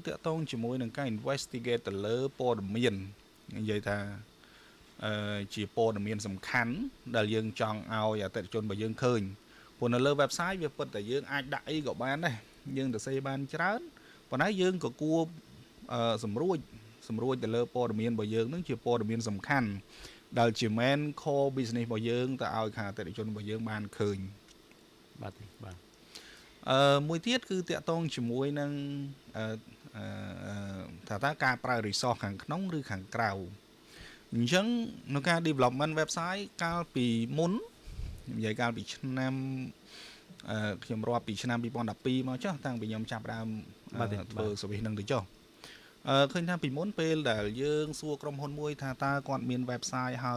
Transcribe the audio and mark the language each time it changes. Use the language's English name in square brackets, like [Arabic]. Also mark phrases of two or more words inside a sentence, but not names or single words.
[Khmer] តាក់ទងជាមួយនឹងការ investigate ទៅលើព័ត៌មាននិយាយថាជាព័ត៌មានសំខាន់ដែលយើងចង់ឲ្យអតិថិជនរបស់យើងឃើញព្រោះនៅលើ website វាពិតតែយើងអាចដាក់អីក៏បានដែរយើងទៅសេបានច្រើនប៉ុន្តែយើងក៏គួរសម្រួចទៅលើព័ត៌មានរបស់យើងនឹងជាព័ត៌មានសំខាន់ដែលជា [English] main core business [Khmer] របស់យើងទៅឲ្យខាងអតិថិជនរបស់យើងបានឃើញ បាទបាទ មួយទៀតគឺតាក់ទងជាមួយនឹងថាតើការប្រើ resource ខាងក្នុងឬខាងក្រៅអញ្ចឹងនៅការ [English] development website [Khmer] កាលពីមុននិយាយកាលពីឆ្នាំខ្ញុំរាប់ពីឆ្នាំ2012មកចុះតាំងពីខ្ញុំចាប់ដើមធ្វើ service នឹងទៅចុះឃើញថាពីមុនពេលដែលយើងសួរក្រុមហ៊ុនមួយថាតើគាត់មាន website ហើយ